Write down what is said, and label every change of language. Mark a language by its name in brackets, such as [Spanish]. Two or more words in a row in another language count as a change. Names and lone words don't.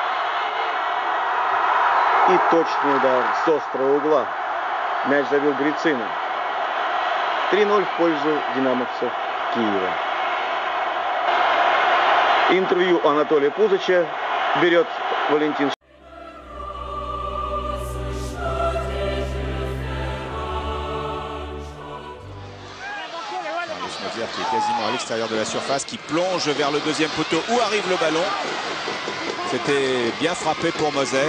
[Russian] И точный удар с острого угла. Мяч забил Грицина. 3-0 в пользу динамовцев Киева. Интервью Анатолия Пузыча берет Валентин. [French] Moser qui est quasiment à l'extérieur de la surface, qui plonge vers le deuxième poteau où arrive le ballon. C'était bien frappé pour Moser.